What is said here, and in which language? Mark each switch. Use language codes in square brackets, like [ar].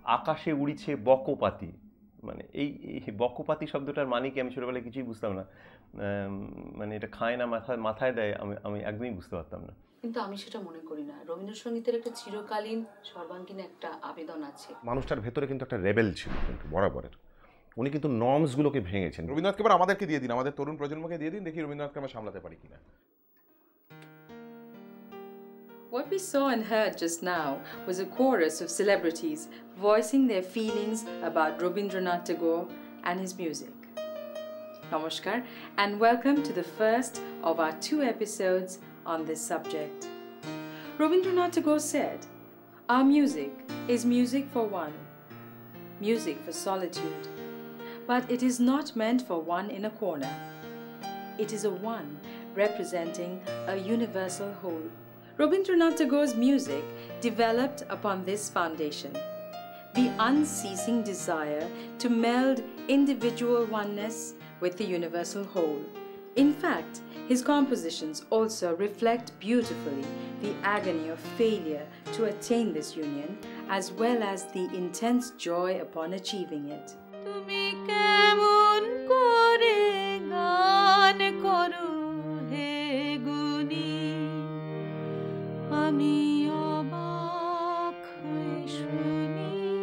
[bn] আকাশে উড়িছে বকপাতি, মানে এই বকপাতি শব্দটার মানে কি আমি ছোটবেলায় কিছুই বুঝতাম না, মানে এটা খায় না মাথায় দেয়, আমি একদমই বুঝতে পারতাম না। কিন্তু আমি সেটা মনে করি না। রবীন্দ্রসঙ্গীতের একটা চিরকালীন সর্বাঙ্গীন একটা আবেদন আছে। মানুষটার ভেতরে কিন্তু একটা রেবেল ছিল কিন্তু বরাবরের। উনি কিন্তু নর্মসগুলোকে ভেঙেছেন। রবীন্দ্রনাথকে এবার আমাদেরকে দিয়ে দিন, আমাদের তরুণ প্রজন্মকে দিয়ে দিন, দেখি রবীন্দ্রনাথকে আমরা সামলাতে পারি কিনা। [en] What we saw and heard just now was a chorus of celebrities voicing their feelings about Rabindranath Tagore and his music. Namaskar and welcome to the first of our 2 episodes on this subject. Rabindranath Tagore said, "Our music is music for one, music for solitude, but it is not meant for one in a corner. It is a one representing a universal whole." Rabindranath Tagore's music developed upon this foundation, the unceasing desire to meld individual oneness with the universal whole. In fact, his compositions also reflect beautifully the agony of failure to attain this union, as well as the intense joy upon achieving it. [bn] তুমি কেমন করে গান করো হে গুণী, আমি অবাক হয়ে শুনি,